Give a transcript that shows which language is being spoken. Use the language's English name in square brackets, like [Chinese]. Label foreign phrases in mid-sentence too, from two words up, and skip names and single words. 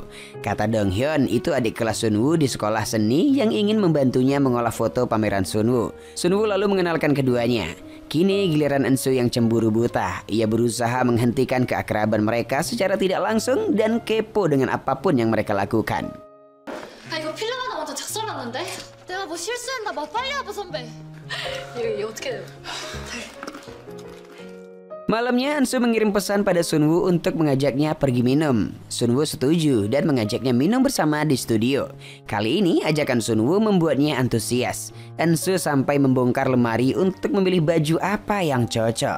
[Indonesian] Kata Donghyun itu adik kelas Sunwoo di sekolah seni yang ingin membantunya mengolah foto pameran Sunwoo. Sunwoo lalu mengenalkan keduanya. Kini giliran Eunsu yang cemburu buta. Ia berusaha menghentikan keakraban mereka secara tidak langsung dan kepo dengan apapun yang mereka lakukan. [Korean] 이거 필름 하나 먼저 작살났는데? 내가 뭐 실수했나 봐. 빨리 와봐 선배. 이거 어떻게 [Indonesian] Malamnya Eunsu mengirim pesan pada Sunwoo untuk mengajaknya pergi minum. Sunwoo setuju dan mengajaknya minum bersama di studio. Kali ini ajakan Sunwoo membuatnya antusias. Eunsu sampai membongkar lemari untuk memilih baju apa yang cocok.